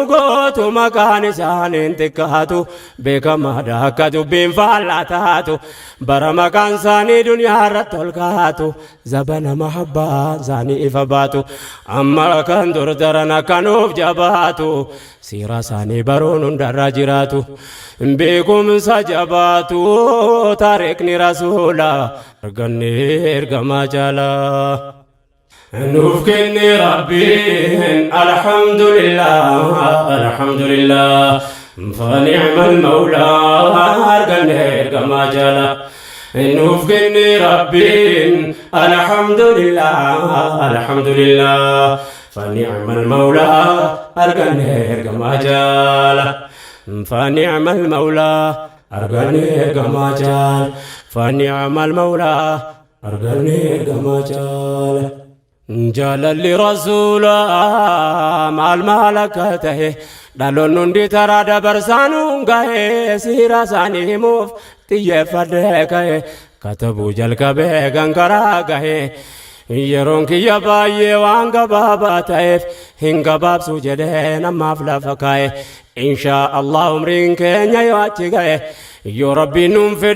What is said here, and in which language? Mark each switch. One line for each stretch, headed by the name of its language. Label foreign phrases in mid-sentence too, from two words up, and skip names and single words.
Oromo: gootu maqaan isaaniin xiqqaatu beekamaadha akka dubbiin faallaa taatu bara maqaan isaanii duniyaa irratti ol kaatu zabana mahabbaa isaanii ifa baatu amma kan dur daran akkanuuf jabaatu siira isaanii baruun hundarra jiraatu beekumsa jabaatu taariikni rasuula arganne ergamaa jaalaa nuuf kenne rabbiin alhamdulillah
Arabic: فنعم المولى
Oromo: arganne ergamaa jaalaa nuuf kenne rabbiin alhamdulillah
Arabic: فنعم المولى
Oromo: arganne ergamaa jaalaa
Arabic: فنعم المولى
Oromo: arganne ergamaa jaalaa
Arabic: فنعم المولى
Oromo: arganne ergamaa jaalaa jaalalli rasuula maal akka tahe dhaloonni hundi taraa dabarsaanuun gahe siira isaanii himuuf xiyyeeffadhee ka'e katabuu jalqabee gangaraa gahe yeroon kiyya baay'ee waan gabaabaa ta'eef hin gabaabsu jedhee namaaf lafa kaa'e
Arabic: إن شاء الله
Oromo: umriin keenya yoo achi gahe yoo rabbiin nuun